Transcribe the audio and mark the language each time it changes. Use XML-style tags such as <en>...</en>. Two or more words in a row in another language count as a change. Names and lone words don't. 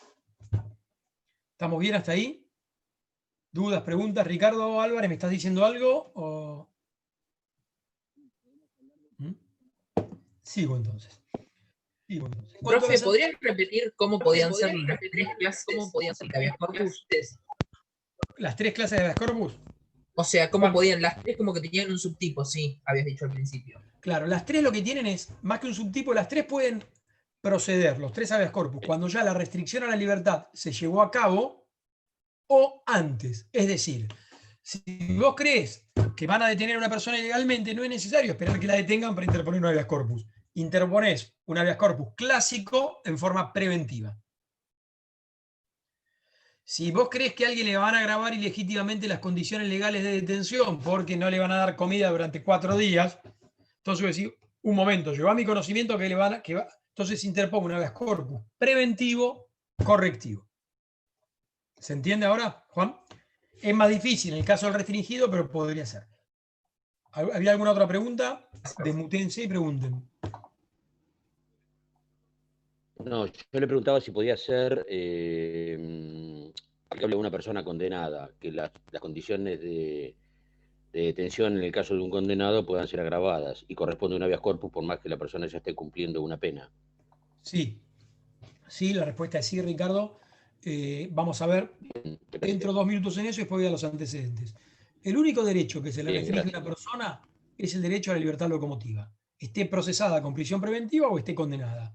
<es>¿Estamos bien hasta ahí? ¿Dudas, preguntas? Ricardo Álvarez, ¿me estás diciendo algo? ¿O... Sigo entonces. Profe, ¿podrían repetir cómo podían ser las tres clases de</es> <la>habeas corpus?</la> <es>¿Las tres clases de</es> <la>habeas corpus?</la> <es>O sea, ¿cómo podían? Las tres como que tenían un subtipo, sí, habías dicho al principio. Claro, las tres lo que tienen es, más que un subtipo, las tres pueden proceder, los tres</es> <la>habeas corpus,</la> <es>cuando ya la restricción a la libertad se llevó a cabo o antes. Es decir, si vos crees que van a detener a una persona ilegalmente, no es necesario esperar que la detengan para interponer un</es> <la>habeas corpus.</la> <es>Interponés un</es> <la>habeas corpus</la> <es>clásico en forma preventiva. Si vos crees que a alguien le van a agravar ilegítimamente las condiciones legales de detención porque no le van a dar comida durante 4 días, Entonces voy a decir, un momento, llegó a mi conocimiento que entonces interpongo un</es> <la>habeas corpus</la> <es>preventivo, correctivo. ¿Se entiende ahora, Juan? Es más difícil en el caso del restringido, pero podría ser. ¿Había alguna otra pregunta? Desmutense y pregunten. No, yo le preguntaba si podía ser aplicable a una persona condenada, que las condiciones de detención en el caso de un condenado puedan ser agravadas y corresponde a un</es> <la>habeas corpus</la> <es>por más que la persona ya esté cumpliendo una pena. Sí, sí, la respuesta es sí, Ricardo. Vamos a ver, entro 2 minutos en eso y después voy a los antecedentes. El único derecho que se le Bien, restringe a una gracias. persona es el derecho a la libertad locomotiva, esté procesada con prisión preventiva o esté condenada.</es>